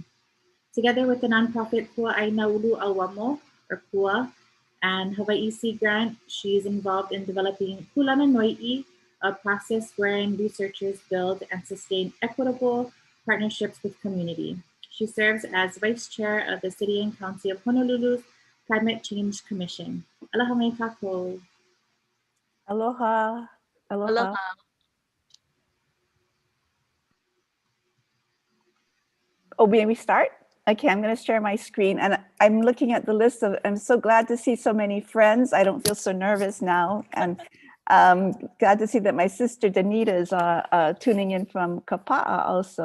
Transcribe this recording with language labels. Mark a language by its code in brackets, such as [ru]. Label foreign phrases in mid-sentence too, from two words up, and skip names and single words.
[en] Together with the nonprofit Kua Aina Ulu Awamo, or Kua, and Hawaii Sea Grant, she is involved in developing Kuleana Noi'i, a process wherein researchers build and sustain equitable partnerships with community. She serves as vice chair of the City and County of Honolulu's Climate Change Commission. [haw] Aloha mai kākou. Aloha. Aloha. Aloha. [en] Oh, may we start? Okay, I'm going to share my screen, and I'm looking at the list of, I'm so glad to see so many friends. I don't feel so nervous now, and glad to see that my sister Danita is tuning in from Kapa'a also.